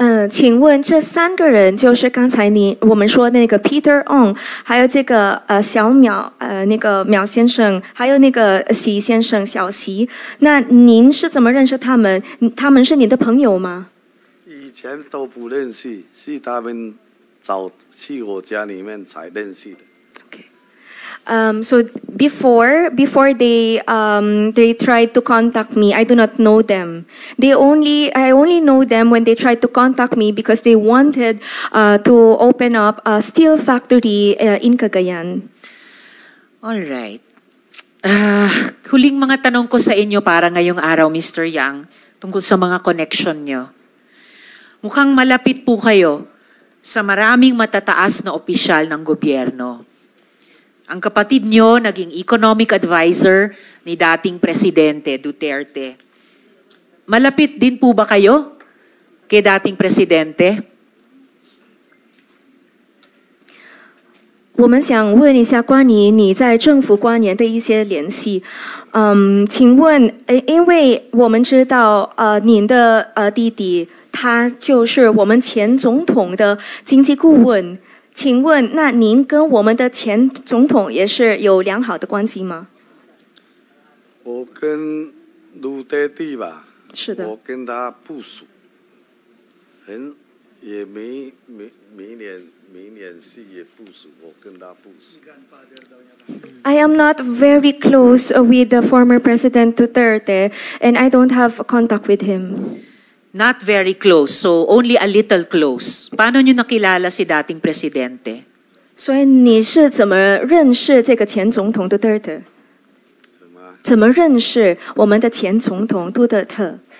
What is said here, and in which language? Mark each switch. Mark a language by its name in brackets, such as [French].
[Chinese] 请问这三个人就是刚才我们说那个 Peter Ong， 还有这个小淼那个淼先生，还有那个习先生小习，那您是怎么认识他们？他们是你的朋友吗？以前都不认识，是他们找去我家里面才认识的。 [English] So before they tried to contact me, I do not know them. I only know them when they tried to contact me because they wanted to open up a steel factory in Cagayan. All right. [Filipino] Huling mga tanong ko sa inyo para ngayong araw, Mr. Yang, tungkol sa mga connection nyo. Mukhang malapit po kayo sa maraming matataas na opisyal ng gobyerno. Ang kapatid nyo naging economic advisor ni dating Presidente Duterte. Malapit din po ba kayo kay dating Presidente? [Chinese] 我们想问一下关于你在政府官员的一些联系。请问，因为我们知道，您的弟弟他就是我们前总统的经济顾问。请问，那您跟我们的前总统也是有良好的关系吗？我跟卢爹地吧，是的。我跟他不熟，也没联系，也不熟，我跟他不熟。 [English] I am not very close with the former President Duterte, and I don't have contact with him. Not very close, so only a little close. [Filipino] Paano nyo nakilala si dating presidente? [Chinese] 所以你是怎么认识这个前总统杜特尔？怎么认识我们的前总统杜特尔？